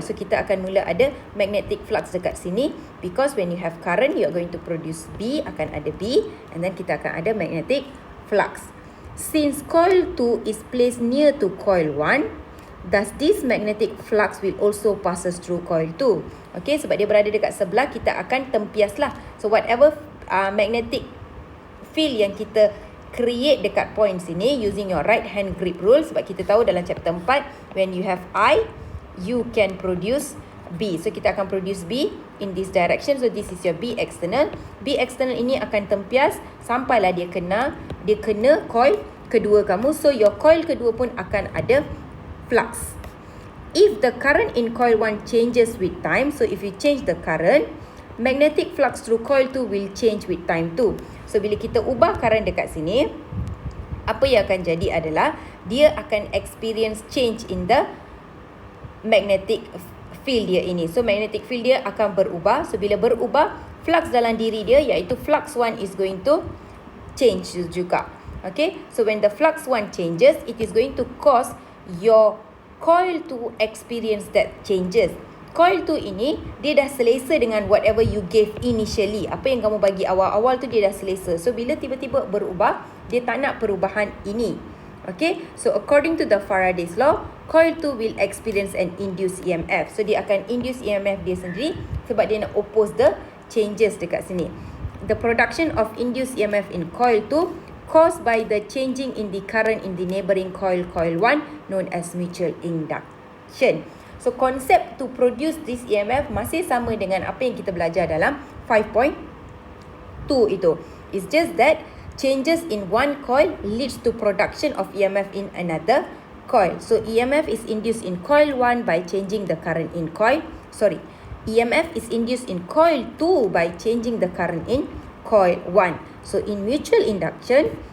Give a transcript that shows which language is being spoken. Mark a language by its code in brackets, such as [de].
[en] So [ms] kita akan mula ada [en] magnetic flux [ms] dekat sini, [en] because when you have current, you are going to produce B, [ms] akan ada [en] B, and then [ms] kita akan ada [en] magnetic flux. Since coil 2 is placed near to coil 1, thus this magnetic flux will also passes through coil 2. [ms] Okay, sebab dia berada dekat sebelah, kita akan tempias lah. [en] So whatever magnetic field [ms] yang kita [en] create dekat point sini using your right hand grip rule, [ms] sebab kita tahu dalam [en] chapter 4, when you have I, you can produce B. So [ms] kita akan [en] produce B in this direction. So this is your B external. [ms] B external ini akan tempias sampailah dia kena coil kedua kamu. So your coil kedua pun akan ada flux. [en] If the current in coil 1 changes with time, so if you change the current, magnetic flux through coil 2 will change with time too. [ms] So bila kita ubah current dekat sini, apa yang akan jadi adalah dia akan experience [en] change in the magnetic field [ms] dia ini. So magnetic field dia akan berubah. So bila berubah, flux dalam diri dia, iaitu flux 1 [en] is going to change [ms] juga. [en] Okay, so when the flux 1 changes, it is going to cause your coil to experience that changes. [ms] Coil 2 ini, dia dah selesa dengan [en] whatever you gave initially. [ms] Apa yang kamu bagi awal-awal tu dia dah selesa. So bila tiba-tiba berubah, dia tak nak perubahan ini. [en] Okay, so according to the Faraday's law, coil 2 will experience an induced EMF. So [ms] dia akan [en] induce EMF [ms] dia sendiri sebab dia nak [en] oppose the changes [ms] dekat sini. [en] The production of induced EMF in coil 2 caused by the changing in the current in the neighboring coil, coil 1, known as mutual induction. [ms] So konsep [en] to produce this EMF [ms] masih sama dengan apa yang kita belajar dalam 5.2 itu. [en] It's just that changes in one coil leads to production of EMF in another coil. So EMF is induced in coil 1 by changing the current in EMF is induced in coil 2 by changing the current in coil 1. So in mutual induction,